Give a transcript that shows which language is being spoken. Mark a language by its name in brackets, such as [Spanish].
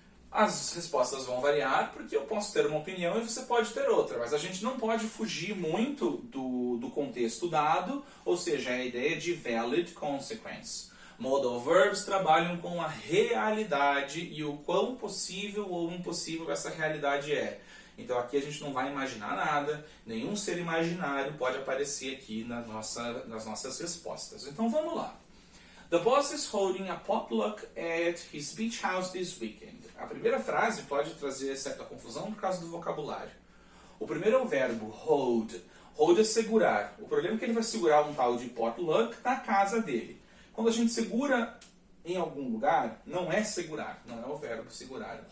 [Portuguese] As respostas vão variar porque eu posso ter uma opinião e você pode ter outra, mas a gente não pode fugir muito do contexto dado, ou seja, a ideia de [English] valid consequence. [Portuguese] Modal verbs trabalham com a realidade e o quão possível ou impossível essa realidade é. Então aqui a gente não vai imaginar nada, nenhum ser imaginário pode aparecer aqui nas nossas respostas. Então vamos lá. [English] The boss is holding a potluck at his beach house this weekend. [Portuguese] A primeira frase pode trazer certa confusão por causa do vocabulário. O primeiro é o verbo hold. Hold é segurar. O problema é que ele vai segurar um tal de potluck na casa dele. Quando a gente segura em algum lugar, não é segurar, não é o verbo segurar.